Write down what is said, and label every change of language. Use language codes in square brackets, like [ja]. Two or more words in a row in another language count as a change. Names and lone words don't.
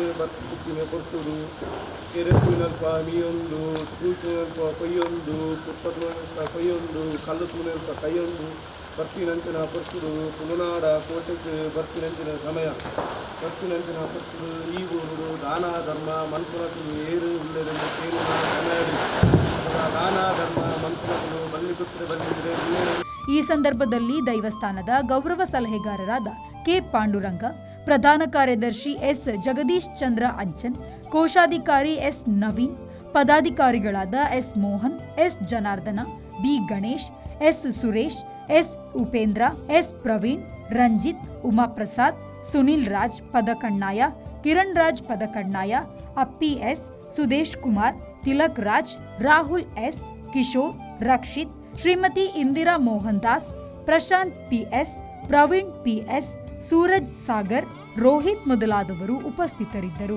[tcy] ಬತ್ತಿನ ಪುತ್ತರು ಕೆರೆತುನಲ್ಪ ಮೀಯೊಂದು ತೂಚುನಲ್ಪ ಕೊಯ್ಯೊಂದು ಪುತ್ತನಲ್ಪ ಕೊಯ್ಯೊಂದು ಕಲ್ಲು ತೂನಲ್ಪ ಕೈಯೊಂದು ಬರ್ತಿನಂಚಿನ ಪುತ್ತರು ತುಳುನಾಡ ಕೋಟೆಗೆ ಬರ್ತಿನಂಚಿನ ಸಮಯ ಬರ್ತಿನಂಚಿನ ಪುತ್ತರು ಈ ಊರು ದಾನ ಧರ್ಮ ಮನ್ಪುನಕಲು ಏರು ಉಳ್ಳೆರೆಂದು ಕೇಳಿನ ಕನ್ನಡಿ ದಾನ ಧರ್ಮ ಮನ್ಪುನಕಲು ಬಲ್ಲಿಪುತ್ರೆ ಬಂದಿದ್ರೆ. [kn] ಈ ಸಂದರ್ಭದಲ್ಲಿ ದೈವಸ್ಥಾನದ ಗೌರವ ಸಲಹೆಗಾರರಾದ ಕೆ ಪಾಂಡುರಂಗ, ಪ್ರಧಾನ ಕಾರ್ಯದರ್ಶಿ ಎಸ್ ಜಗದೀಶ್ ಚಂದ್ರ ಅಂಚನ್, ಕೋಶಾಧಿಕಾರಿ ಎಸ್ ನವೀನ್, ಪದಾಧಿಕಾರಿಗಳಾದ ಎಸ್ ಮೋಹನ್, ಎಸ್ ಜನಾರ್ದನ, ಬಿ ಗಣೇಶ್, ಎಸ್ ಸುರೇಶ್, ಎಸ್ ಉಪೇಂದ್ರ, ಎಸ್ ಪ್ರವೀಣ್, ರಂಜಿತ್, ಉಮಾಪ್ರಸಾದ್, ಸುನಿಲ್ ರಾಜ್ ಪದಕಣ್ಣಾಯ, ಕಿರಣ್ ರಾಜ್ ಪದಕಣ್ಣಾಯ, ಅಪ್ಪಿ ಎಸ್, ಸುದೇಶ್ ಕುಮಾರ್, ತಿಲಕ್ ರಾಜ್, ರಾಹುಲ್ ಎಸ್, ಕಿಶೋರ್, ರಕ್ಷಿತ್, ಶ್ರೀಮತಿ ಇಂದಿರಾ ಮೋಹನ್ ದಾಸ್, ಪ್ರಶಾಂತ್ ಪಿಎಸ್, ಪ್ರವೀಣ್ ಪಿಎಸ್, ಸೂರಜ್ ಸಾಗರ್, ರೋಹಿತ್ ಮೊದಲಾದವರು ಉಪಸ್ಥಿತರಿದ್ದರು.